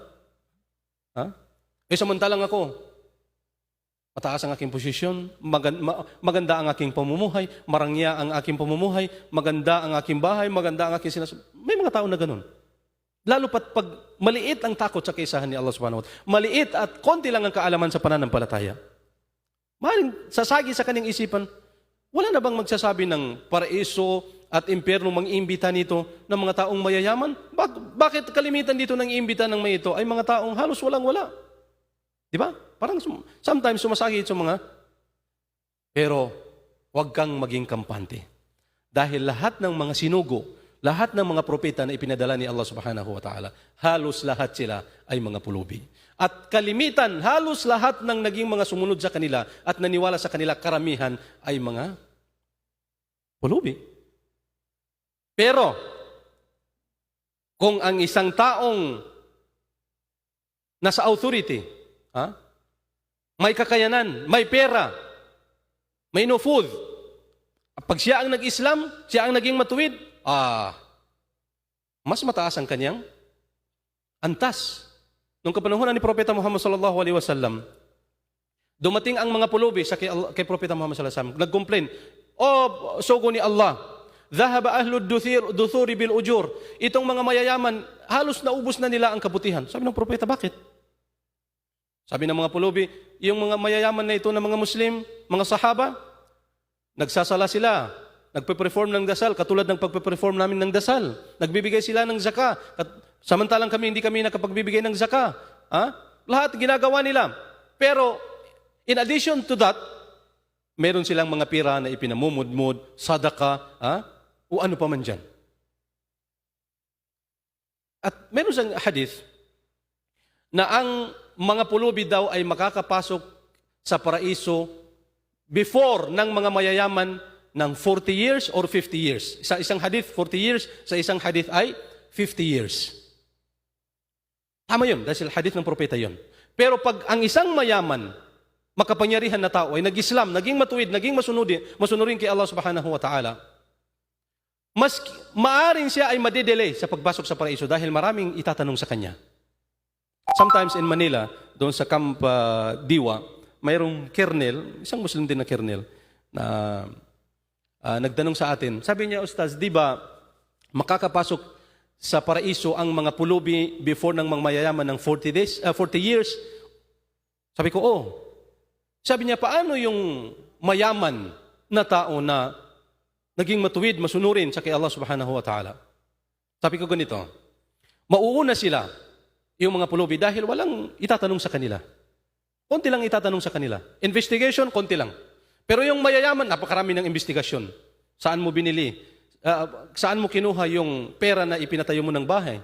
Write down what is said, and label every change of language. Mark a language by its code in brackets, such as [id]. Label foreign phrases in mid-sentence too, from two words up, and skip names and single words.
[tl] Ha? Samantalang ako, mataas ang aking posisyon, maganda ang aking pamumuhay, marangya ang aking pamumuhay, maganda ang aking bahay, maganda ang aking sinasabi. May mga tao na ganun. Lalo pat pag maliit ang takot sa kaisahan ni Allah [ar] سبحانه وتعالى, [tl] maliit at konti lang ang kaalaman sa pananampalataya. Maaaring sasagi sa kanyang isipan, wala na bang magsasabi ng paraiso at impyerno mang-iimbita nito ng mga taong mayayaman? Bakit kalimitan dito ng iimbita ng mga ito ay mga taong halos walang-wala? Di ba? Parang sometimes sumasagi ito mga, pero huwag kang maging kampante. Dahil lahat ng mga sinugo, lahat ng mga propeta na ipinadala ni Allah [ar] سبحانه وتعالى, [tl] halos lahat sila ay mga pulubi. At kalimitan, halos lahat ng naging mga sumunod sa kanila at naniwala sa kanila, karamihan ay mga pulubi. Pero, kung ang isang taong nasa authority, may kakayanan, may pera, may nufud, pag siya ang nag-Islam, siya ang naging matuwid, mas mataas ang kanyang antas. Nung kapanahunan ni Propeta Muhammad [ar] صلى الله عليه وسلم, [tl] dumating ang mga pulubi sa kay Propeta Muhammad [ar] صلى الله عليه وسلم, [tl] nag-complain, sugo ni Allah, [ar] ذهب أهل الدثور بالأجور. [tl] Itong mga mayayaman, halos naubos na nila ang kabutihan. Sabi ng propeta, bakit? Sabi ng mga pulubi, yung mga mayayaman na ito ng mga Muslim, mga sahaba, nagsasala sila, nagpe-perform ng dasal, katulad ng pagpe-perform namin ng dasal. Nagbibigay sila ng zaka, samantalang kami hindi kami nakapagbibigay ng zaka. Lahat ginagawa nila. Pero, [en] in addition to that, [tl] meron silang mga pira na ipinamumudmud, sadaka, o ano pa man dyan. At meron siyang hadith na ang mga pulubi daw ay makakapasok sa paraiso before ng mga mayayaman ng [en] 40 years or 50 years. [tl] Sa isang hadith, 40 years. Sa isang hadith ay 50 years. Tama yun, dahil hadith ng propeta yun. Pero pag ang isang mayaman, makapangyarihan na tao ay nag-Islam, naging matuwid, naging masunurin kay Allah [ar] سبحانه وتعالى, [tl] mas maaring siya ay madedelay sa pagbasok sa paraiso dahil maraming itatanong sa kanya. [en] Sometimes in Manila, [tl] doon sa Camp Diwa, mayroong kernel, isang Muslim din na kernel, na nagtanong sa atin. Sabi niya, Ustaz, di ba makakapasok sa paraiso ang mga pulubi before ng mga mayayaman ng 40 years? Sabi ko, oo. Sabi niya, paano yung mayaman na tao na naging matuwid, masunurin sa kay Allah [ar] سبحانه وتعالى? [tl] Sabi ko ganito, mauuna sila, yung mga pulubi, dahil walang itatanong sa kanila. Konti lang itatanong sa kanila. Investigation, konti lang. Pero yung mayayaman, napakarami ng investigasyon. Saan mo binili? Saan mo kinuha yung pera na ipinatayo mo ng bahay?